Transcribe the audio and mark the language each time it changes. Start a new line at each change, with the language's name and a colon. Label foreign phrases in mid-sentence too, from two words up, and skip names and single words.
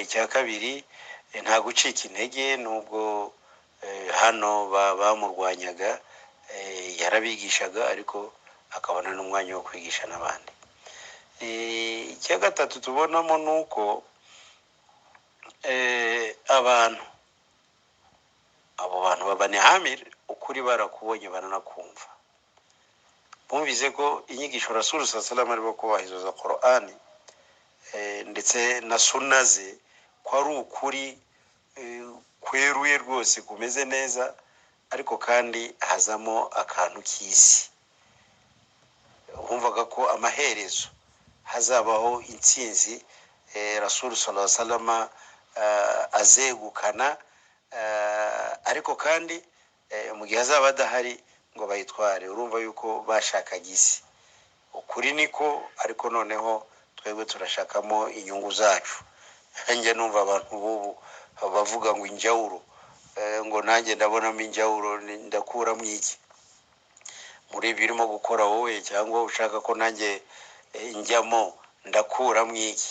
Kinyarwanda: Icya kabiri, nta gucika intege, nubwo hano bamurwanyaga, yarabigishaga ariko akabona n'umwanya wo kwigisha n'abandi. Icya gatatu tubonamo nuko abo bantu ba Bani Amir ukuri barakubonye baranakumva, bumvise ko inyigisho Rasul
Arabic: صلى الله عليه وسلم
Kinyarwanda: arimo kubahiza Qur'an ndetse na sunna ze ko ari ukuri kweruye rwose kumeze neza, ariko kandi hazamo akantu k'isi. Bumvaga ko amaherezo hazabaho intsinzi, Rasul
Arabic: صلى الله عليه وسلم
Kinyarwanda: azegukana, ariko kandi mu gihe azaba adahari ngo bayitware. Urumva yuko bashakaga isi. Ukuri niko, ariko noneho twebwe turashakamo inyungu zacu. Njye numva abantu bubu bavuga ngo injawuro, ngo nanjye ndabonamo injawuro, ndakuramo iki muri birimo gukora wowe, cyangwa ushaka ko nanjye njyamo ndakuramo iki?